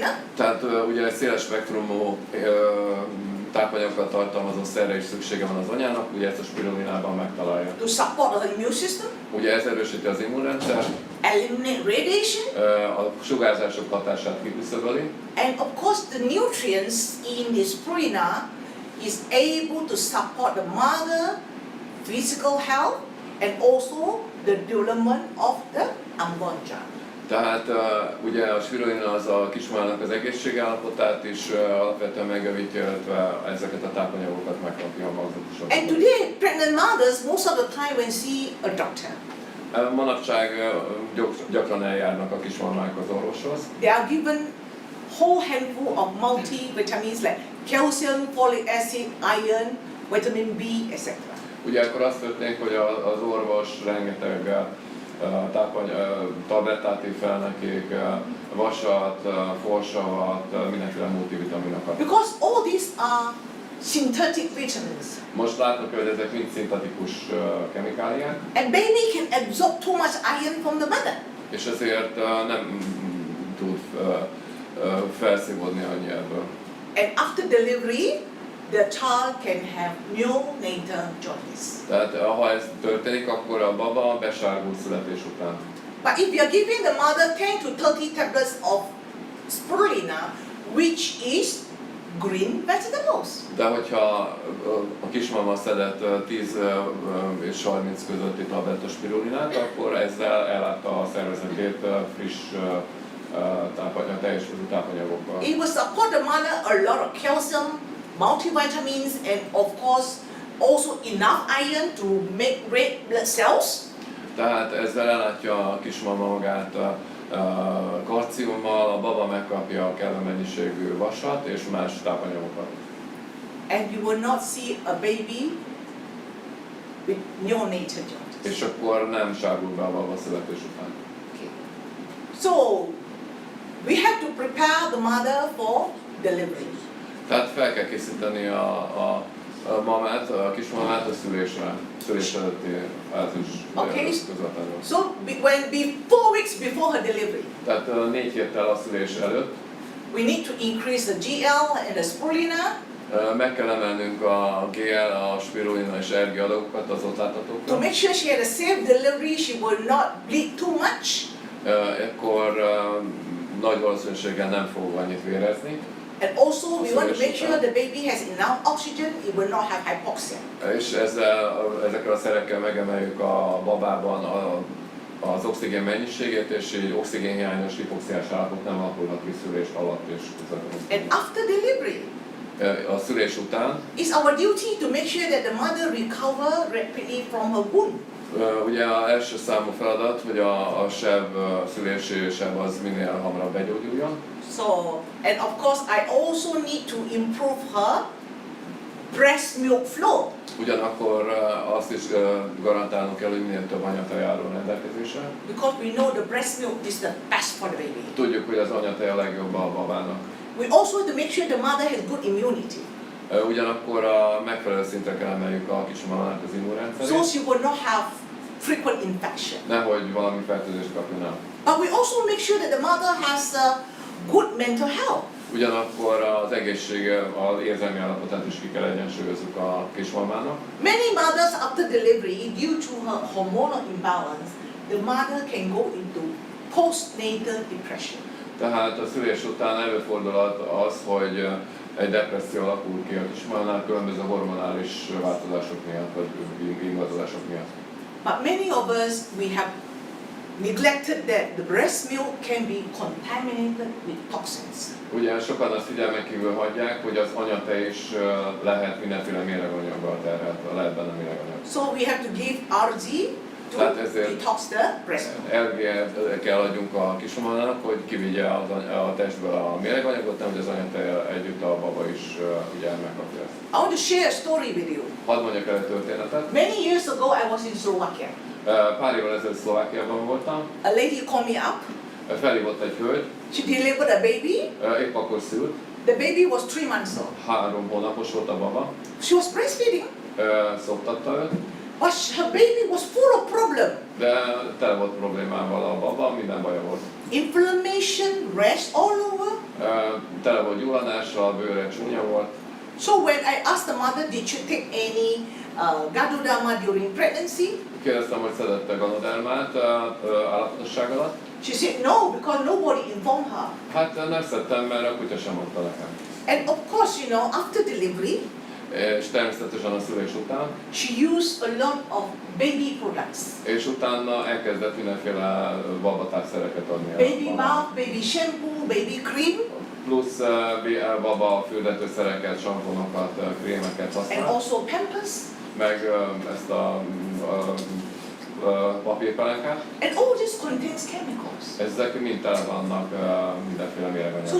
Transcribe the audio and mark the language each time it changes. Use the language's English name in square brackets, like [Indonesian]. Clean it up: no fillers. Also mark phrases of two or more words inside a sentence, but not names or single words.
[Hungarian] Tehát ugye egy széles spektrumú tápanyagokat tartalmazó szerre is szüksége van az anyának, ugye ezt a spirulinában megtalálja. [English] To support the immune system. [Hungarian] Ugye ez erősíti az immunrendszer, [English] eliminate radiation. [Hungarian] A sugárzások hatását kiküszöböli. [English] And of course the nutrients in the spirulina is able to support the mother physical health and also the development of the unborn child. [Hungarian] Tehát ugye a spirulina az a kismamának az egészségállapotát is alapvetően megjavítja, illetve ezeket a tápanyagokat megkapja a magzatosan. [English] And today pregnant mothers most of the time when see a doctor. [Hungarian] Manapság gyakran eljárnak a kismamák az orvoshoz. [English] They are given whole handful of multivitamins like calcium, folic acid, iron, vitamin B, etc. [Hungarian] Ugye akkor azt történik, hogy az orvos rengeteg tablettát ír fel nekik, vasat, folsavat, mindenféle multivitaminokat. [English] Because all these are synthetic vitamins. [Hungarian] Most látnak, hogy ezek mind szintetikus kemikáliák. [English] And baby can absorb too much iron from the mother. [Hungarian] És ezért nem tud felszívódni annyi ebből. [English] And after delivery, the child can have neonatal jaundice. [Hungarian] Tehát ha ez történik, akkor a baba besárgul születés után. [English] But if you are giving the mother 10 to 30 tablets of spirulina, which is green vegetables. [Hungarian] De hogyha a kismama szedett 10 és 30 közötti tabletta spirulinát, akkor ezzel ellátta a szervezetét friss teljes tápanyagokkal. [English] It will support the mother a lot of calcium, multivitamins, and of course also enough iron to make red blood cells. [Hungarian] Tehát ezzel ellátja a kismama magát kalciummal, a baba megkapja a kellő mennyiségű vasat és más tápanyagokat. [English] And you will not see a baby with neonatal jaundice. [Hungarian] És akkor nem sárgul be a baba születés után. [English] Okay. So we have to prepare the mother for delivery. [Hungarian] Tehát fel kell készíteni a mamát, a kismamát a szülés előtti fázis közvetlenül. [English] So when 4 weeks before her delivery, [Hungarian] Tehát 4 héttel a szülés előtt [English] we need to increase the GL and the spirulina. [Hungarian] Meg kell emelnünk a GL, a spirulina és RG adagokat az ott [English] To [Hungarian] láthatókra. [English] make sure she had a safe delivery, she will not bleed too much. [Hungarian] Ekkor nagy valószínűséggel nem fog annyit vérezni. [English] And also we want to make sure the baby has enough oxygen, it will not have hypoxia. [Hungarian] És ezekkel a szerekkel megemeljük a babában az oxigén mennyiségét, és így oxigénhiányos hipoxiás állapot nem alakulhat ki szülés alatt és közvetlenül. [English] And after delivery, [Hungarian] A szülés után [English] it's our duty to make sure that the mother recover rapidly from her wound. [Hungarian] ugye az első számú feladat, hogy a seb, szülési seb az minél hamarabb begyógyuljon. [English] So, and of course I also need to improve her breast milk flow. [Hungarian] Ugyanakkor azt is garantálnunk kell, hogy minél több anyatej álljon rendelkezésre. [English] Because we know the breast milk is the best for the baby. [Hungarian] Tudjuk, hogy az anyatej a legjobb a babának. [English] We also have to make sure the mother has good immunity. [Hungarian] Ugyanakkor a megfelelő szintre kell emeljük a kismamának az immunrendszerét. [English] So she will not have frequent infection. [Hungarian] Nehogy valami fertőzést kapjon el. [English] But we also make sure that the mother has good mental health. [Hungarian] Ugyanakkor az egészsége, az érzelmi állapotát is ki kell egyensúlyozzuk a kismamának. [English] Many mothers after delivery, due to her hormonal imbalance, the mother can go into postnatal depression. [Hungarian] Tehát a szülés után előfordulhat az, hogy egy depresszió alakul ki a kismamánál különböző hormonális változások miatt, vagy ingadozások miatt. [English] But many of us, we have neglected that the breast milk can be contaminated with toxins. [Hungarian] Ugye sokan azt figyelmen kívül hagyják, hogy az anyatej is lehet mindenféle méreganyaggal terhelt, lehet benne méreganyag. [English] So we have to give RG to detox the breast milk. [Hungarian] LG kell adjunk a kismamának, hogy kivigye a testből a méreganyagot, nem hogy az anyatej együtt a baba is ugye megkapja ezt. [English] I want to share a story with you. [Hungarian] Hadd mondjak el egy történetet. [English] Many years ago, I was in Slovakia. [Hungarian] Pár évvel ezelőtt Szlovákiában voltam. [English] A lady called me up. [Hungarian] Felhívott egy hölgy. [English] She delivered a baby. [Hungarian] Épp akkor szült. [English] The baby was 3 months old. [Hungarian] 3 hónapos volt a baba. [English] She was breastfeeding. [Hungarian] Szoptatta őt. [English] But her baby was full of problem. [Hungarian] De tele volt problémával a baba, minden baja volt. [English] Inflammation, rash all over. [Hungarian] Tele volt gyulladással, a bőre csúnya volt. [English] So when I asked the mother, did she take any Gadoderma during pregnancy? [Hungarian] Kérdeztem, hogy szedette ganodermát állapotosság alatt. [English] She said no, because nobody informed her. [Hungarian] Hát nem szedtem, mert a kutya sem mondta nekem. [English] And of course, you know, after delivery, [Hungarian] És természetesen a szülés után. [English] she used a lot of baby products. [Hungarian] És utána elkezdett mindenféle babatápszereket adni. [English] Baby bath, baby shampoo, baby cream. [Hungarian] Plusz baba fürdetőszereket, samponokat, krémeket [English] And [Hungarian] használ. [English] also Pampers. [Hungarian] Meg ezt a papírpelenkát. [English] And all this contains chemicals. [Hungarian] Ezek mind tele vannak mindenféle [English] So [Hungarian] méreganyaggal.